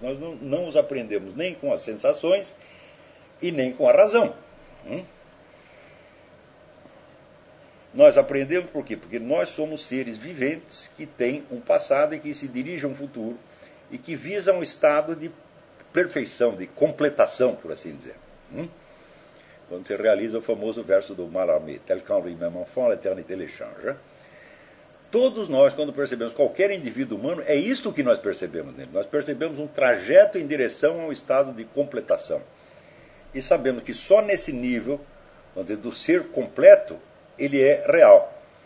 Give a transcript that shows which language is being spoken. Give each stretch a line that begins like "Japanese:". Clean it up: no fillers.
Portuguese: Nós não os apreendemos nem com as sensações e nem com a razão. Nós apreendemos por quê? Porque nós somos seres viventes que têm um passado e que se dirigem a um futuro e que visam um estado de perfeição, de completação, por assim dizer. Quando você realiza o famoso verso do Mallarmé,
French: tel qu'en lui-même enfant, l'éternité l'échange.
Portuguese: Todos nós, quando percebemos qualquer indivíduo humano, é isto que nós percebemos nele. Nós percebemos um trajeto em direção a um estado de completação. E sabemos que só nesse nível, vamos dizer, do ser completo, ele é real.